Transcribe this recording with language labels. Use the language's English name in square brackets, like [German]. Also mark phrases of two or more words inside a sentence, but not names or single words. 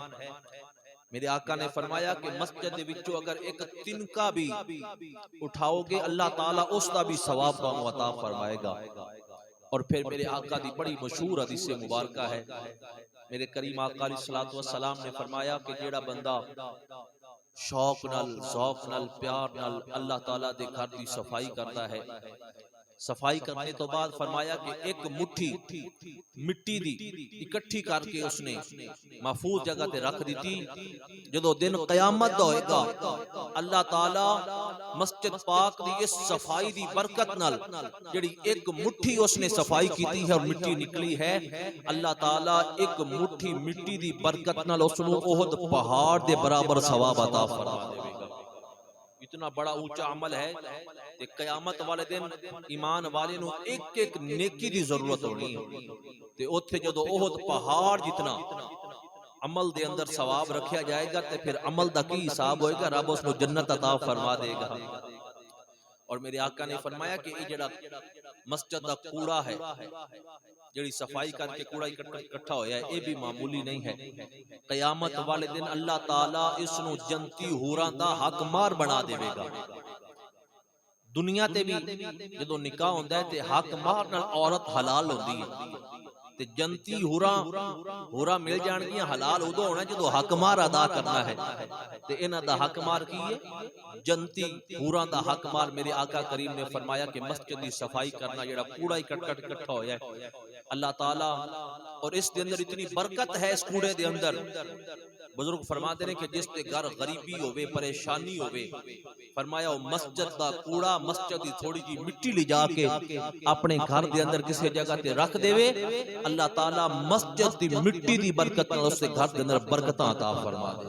[Urdu] میرے آقا نے فرمایا کہ مسجد [Punjabi] دے وچوں [Urdu] اگر ایک تنکا بھی اٹھاؤ گے اللہ تعالیٰ اس دا بھی ثواب تانوں عطا فرمائے گا۔ اور پھر میرے آقا دی بڑی مشہور حدیث مبارکہ ہے، میرے کریم آقا علیہ السلام نے فرمایا کہ [Punjabi] جیڑا بندہ شوق نال، ذوق نال، پیار نال اللہ تعالیٰ دے گھر دی صفائی کرتا ہے، صفائی کرنے تو بعد فرمایا کہ ایک مٹھی مٹی دی اکٹھی کر کے اس نے محفوظ جگہ تے رکھ دیتی، جدو دن قیامت دا ہوئے گا اللہ تعالیٰ مسجد پاک دی اس صفائی دی برکت نال جڑی ایک مٹھی اس نے صفائی کیتی ہے اور مٹی نکلی ہے، اللہ تعالیٰ ایک مٹھی مٹی دی برکت نال اس نو احد پہاڑ دے برابر ثواب عطا فرما دے گا۔ اتنا بڑا اونچا عمل ہے کہ قیامت والے دن ایمان والے نو ایک ایک نیکی دی ضرورت ہونی ہے، تے اوتھے جدو احد پہاڑ جتنا عمل دے اندر ثواب رکھیا جائے گا تے پھر عمل دا کی حساب ہوئے گا، رب اس نو جنت عطا فرما دے گا۔ اور میرے آقا نے فرمایا کہ یہ جڑا مسجد دا کوڑا ہے، جڑی صفائی کر کے کوڑا اکٹھا ہویا ہے، یہ بھی معمولی نہیں ہے۔ قیامت والے دن اللہ تعالیٰ اس نو جنتی ہوراں دا حق مار بنا دے گا۔ دنیا تے بھی جدو نکاح ہوندا ہے تے حق مار نال عورت حلال ہوندی ہے، تے جنتی ہورا مل جان گیاں حلال ادو ہونا جدو حق مار ادا کرنا ہے۔ تے انہاں دا حق مار کی ہے؟ جنتی ہوراں دا حق مار میرے آقا کریم نے فرمایا کہ مسجد دی صفائی کرنا، جڑا کوڑا اکٹھا ہویا ہے اللہ تعالیٰ، اور اس دے اندر اتنی برکت ہے اس کوڑے دے اندر۔ [Urdu] بزرگ فرماتے ہیں کہ [Punjabi] جس دے گھر غریبی ہوے، پریشانی ہوے، فرمایا وہ مسجد دا کوڑا، مسجد دی تھوڑی جی مٹی لے جا کے اپنے گھر دے اندر کسی جگہ تے رکھ دے وے، اللہ تعالیٰ مسجد دی مٹی دی برکت نال اس دے گھر دے اندر برکتاں عطا فرما دے۔